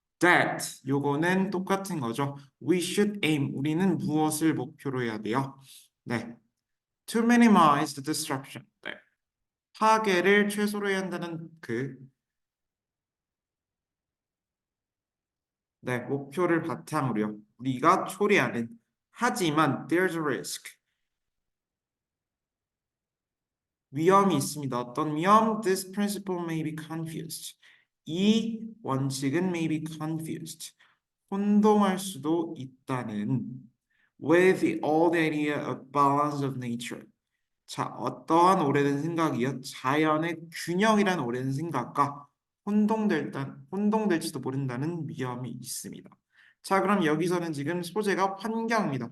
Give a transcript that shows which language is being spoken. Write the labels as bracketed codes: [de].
[ko] That 요거는 똑같은 거죠. [en] We should aim [ko] 우리는 무엇을 목표로 해야 돼요? [en] 네, to minimize the disruption. [ko] 네, 파괴를 최소로 해야 한다는 목표를 바탕으로요. 우리가 초래하는 하지만 [en] there's a risk. [ko] 위험이 있습니다. 어떤 위험? [en] This principle may be confused. [ko] 이 원칙은 [en] may be confused. [ko] 혼동할 수도 있다는 [en] with the old idea of balance of nature. [ko] 자, 어떠한 오래된 생각이요? 자연의 균형이라는 오래된 생각과 혼동될지도 모른다는 위험이 있습니다. 자, 그럼 여기서는 지금 소재가 환경입니다.